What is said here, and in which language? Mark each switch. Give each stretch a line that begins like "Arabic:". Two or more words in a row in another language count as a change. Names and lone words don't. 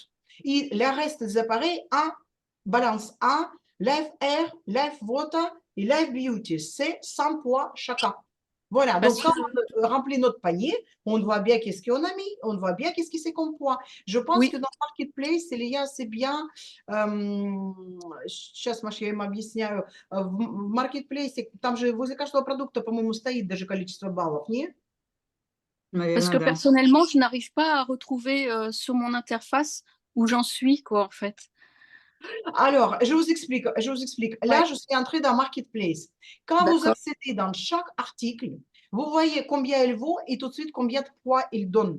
French: Et le reste des appareils, 1, balance 1, Life Air, Life Water et Life Beauty. C'est 100 points chacun. Voilà, donc quand on remplit notre panier, on voit bien qu'est-ce qu'on a mis, on voit bien qu'est-ce qui c'est comme poids. Je pense Oui. que dans Marketplace, Илья, c'est bien,
Russian: сейчас, Маша, я им объясняю, в Marketplace, там же возле каждого продукта, по-моему, стоит даже количество баллов, не?
French: Parce
Russian: Наверное,
French: que
Russian: да.
French: personnellement, je n'arrive pas à retrouver sur mon interface où j'en suis, quoi, en fait. Alors, je vous explique. Là, Ouais. je suis entrée dans Marketplace. Quand vous D'accord. accédez dans chaque article, vous voyez combien il vaut et tout de suite combien de poids il donne.